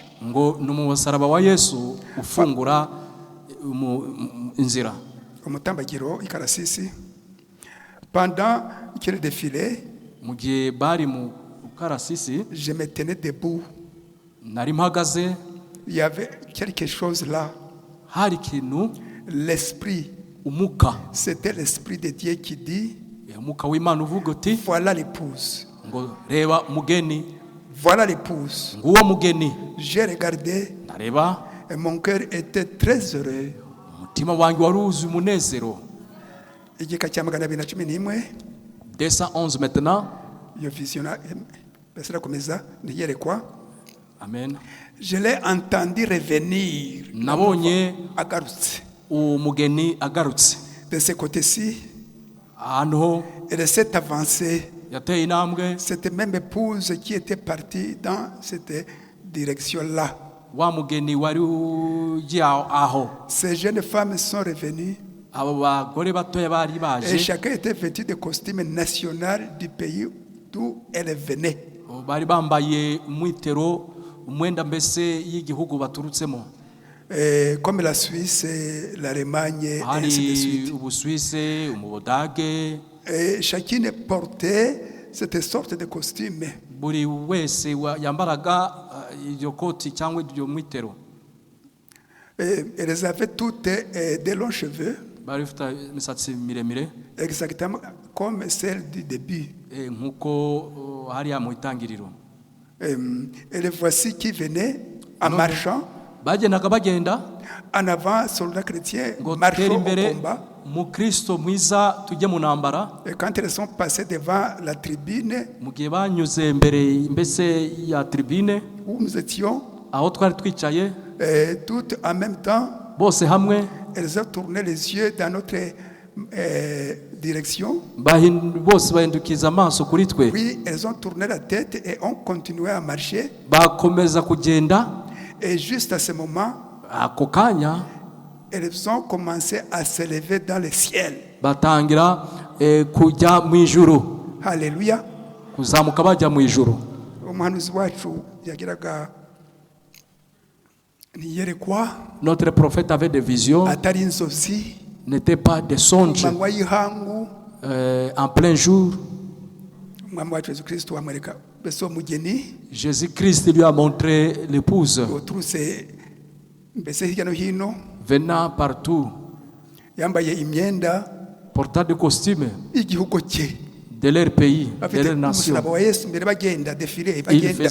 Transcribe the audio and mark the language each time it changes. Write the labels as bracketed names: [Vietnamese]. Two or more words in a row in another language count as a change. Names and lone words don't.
[Kinyarwanda] Ngo n'umusaraba wa Yesu ufungura inzira. Umutambagiro ikarasisi. [French] Pendant qu'il défilait, [Kinyarwanda] mu gihe bari mu karasisi, [French] je me tenais debout. [Kinyarwanda] Nari mpagaze. [French] Il y avait quelque chose là. [Kinyarwanda] Hari ikintu. [French] L'esprit. [Kinyarwanda] Umuka. [French] C'était l'esprit de Dieu qui dit, [Kinyarwanda] umuka w'Imana uvuga uti, [French] voilà l'épouse. [Kinyarwanda] Ngo reba mugeni. [French] Voilà l'épouse. [Kinyarwanda] Nguwo mugeni. [French] J'ai regardé. [Kinyarwanda] Ndareba. [French] Et mon cœur était très heureux. [Kinyarwanda] Umutima wanjye waruzuye umunezero. Igika cya 211. [French] 211 maintenant. Yo visionna. [Kinyarwanda] Basira komeza niyerekwa. Amen. [French] Je l'ai entendu revenir. [Kinyarwanda] Nabonye agarutse. Umugeni agarutse. [French] De ce côté-ci. [Kinyarwanda] Ahantu. [French] Elle s'est avancée. [Kinyarwanda] Yateye intambwe. [French] Cette même épouse qui était partie dans cette direction-là. [Kinyarwanda] Wa mugeni wari ugiye aho. [French] Ces jeunes femmes sont revenues. [Kinyarwanda] Abo bagore batoya bari baje. [French] Et chacun était vêtu de costume national du pays d'où elle venait. [Kinyarwanda] Bari bambaye umwitero umwenda mbese y'igihugu baturutsemo. [French] Comme la Suisse, l'Allemagne, et ainsi de suite. [Kinyarwanda] Ubusuwise, Ubudage. [French] Et chacune portait cette sorte de costume. [Kinyarwanda] Buri wese yambaraga iryo koti cyangwa iryo mwitero. [French] Elles avaient toutes des longs cheveux. [Kinyarwanda] Bari bafite imisatsi miremire. [French] Exactement comme celle du début. [Kinyarwanda] Nkuko hariya mu itangiriro. [French] Et les voici qui venaient en marchant. [Kinyarwanda] Bagendaga bagenda. [French] En avant, soldats chrétiens marchant au combat. [Kinyarwanda] Mukristo mwiza tujye mu ntambara. [French] Et quand elles sont passées devant la tribune, [Kinyarwanda] mu gihe banyuze mbere mbese ya tribune, [French] où nous étions, [Kinyarwanda] aho twari twicaye, [French] toutes en même temps, [Kinyarwanda] bose hamwe, [French] elles ont tourné les yeux dans notre direction. [Kinyarwanda] bose bahindukiza amaso kuri twe [French] Puis elles ont tourné la tête et ont continué à marcher. [Kinyarwanda] bakomeza kugenda. [French] Et juste à ce moment, [Kinyarwanda] Ako kanya [French] elles ont commencé à s'élever dans le ciel. [Kinyarwanda] batangira kujya mu ijuru, [French] Alléluia. [Kinyarwanda] kuzamuka bajya mu ijuru. Umuhanuzi wacu yagiraga niyerekwa [French] Notre prophète avait des visions, [Kinyarwanda] atari inzozi [French] n'était pas des songes. [Kinyarwanda] manywa y'ihangu. [French] En plein jour, [Kinyarwanda] Umwami wacu Yesu Kristo amwereka mbese uwo mugeni [French] Jésus-Christ lui a montré l'épouse [Kinyarwanda] uturutse mbese hirya no hino, [French] venant partout, [Kinyarwanda] yambaye imyenda [French] portant des costumes [Kinyarwanda] y'igihugu cye, [French] de leur pays, de [Kinyarwanda] bafite [French] leur nation. [Kinyarwanda] umusaraba wa Yesu imbere bagenda defile, [French] Il [Kinyarwanda] bagenda